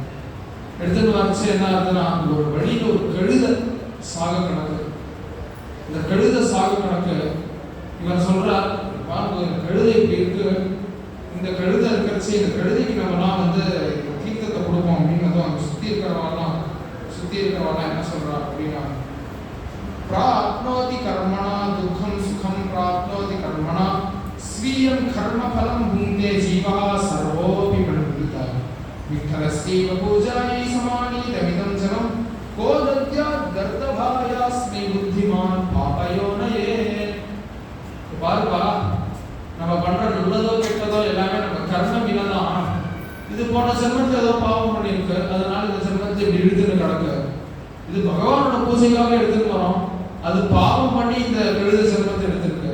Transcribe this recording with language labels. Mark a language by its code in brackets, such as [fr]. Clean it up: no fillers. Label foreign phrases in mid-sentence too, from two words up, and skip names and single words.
[ta] எடுத்துட்டு வச்சு என்ன ஆகுதுன்னா, ஒரு வழியில ஒரு கழுத சாக கணக்கு. இந்த கழுத சாக கணக்கு இவன் சொல்றார், பாருங்க இந்த கழுதை இப்படி இருக்கு, இந்த கழுதை இருக்கிறச்சு இந்த கழுதைக்கு நம்மலாம் வந்து தீர்த்தத்தை கொடுப்போம் அப்படின்னதும் அந்த சுற்றி இருக்கிறவாலாம் என்ன சொல்றா அப்படின்னா, [sa] प्राप्नोति कर्मणा दुःखं सुखं प्राप्नोति कर्मणा स्वीयं कर्मफलं भुङ्क्ते जीवः सर्वोऽपि मण्डितः विठ्ठलस्यैव पूजायै समानीतमिदं जनं को दद्यात् गर्दभायास्मि बुद्धिमान् पापयोनये. [ta] பாருப்பா, நம்ம பண்ற நல்லதோ கெட்டதோ எல்லாமே நம்ம கர்ம வினதான். இது போன ஜென்மத்தில் ஏதோ பாவம் பண்ணிருக்கு, அதனால இந்த ஜென்மத்தை இப்படி இழுத்துன்னு கிடக்கு. இது பகவானோட பூஜைக்காக எடுத்துட்டு வரோம், அது பாவம் பண்ணி இந்த எழுத ஜென்மத்தை எடுத்திருக்கு.